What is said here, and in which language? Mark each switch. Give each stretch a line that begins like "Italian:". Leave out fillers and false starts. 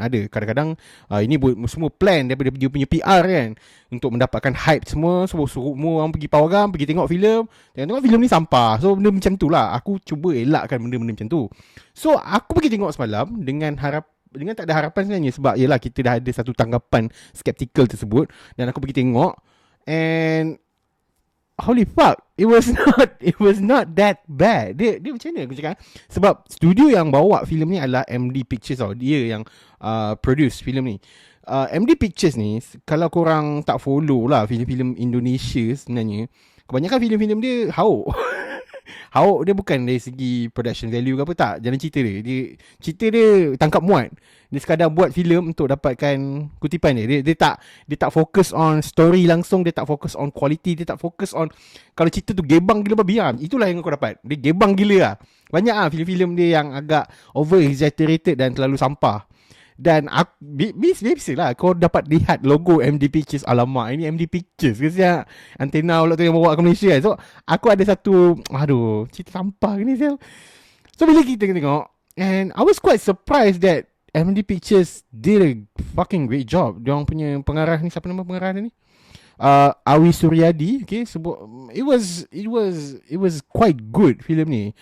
Malay: Ada kadang-kadang ini semua plan daripada dia punya PR kan, untuk mendapatkan hype semua. Suruh orang pergi Pawagam, pergi tengok filem. Tengok filem ni sampah. So benda macam tu lah, aku cuba elakkan benda-benda macam tu. So aku pergi tengok semalam dengan tak ada harapan sebenarnya. Sebab yelah, kita dah ada satu tanggapan skeptical tersebut. Dan aku pergi tengok,
English: and holy fuck, it was not that bad.
Malay: Dia macam mana aku cakap? Sebab studio yang bawa filem ni adalah MD Pictures tau. Dia yang produce filem ni. MD Pictures ni, kalau korang tak follow lah filem-filem Indonesia sebenarnya, kebanyakan filem-filem dia hauk. Hauk dia bukan dari segi production value ke apa, tak. Jalan cerita cerita dia tangkap muat. Dia sekadar buat filem untuk dapatkan kutipan dia. Dia tak fokus on story langsung, dia tak fokus on quality, dia tak fokus on kalau cerita tu gebang gila babi lah. Itulah yang kau dapat. Dia gebang gila lah. Banyak lah filem-filem dia yang agak over exaggerated dan terlalu sampah. Dan biasa lah kau dapat lihat logo MD Pictures. Alamak, ini MD Pictures ke siap? Antena pula tu yang bawa ke Malaysia kan. So aku ada satu, cerita sampah ni siap. So bila kita tengok,
English: and I was quite surprised that MD Pictures did a fucking great job.
Malay: Diorang punya pengarah ni, siapa nama pengarah dia ni? Awi Suryadi.
English: Okay, sebut it was quite good
Malay: filem ni.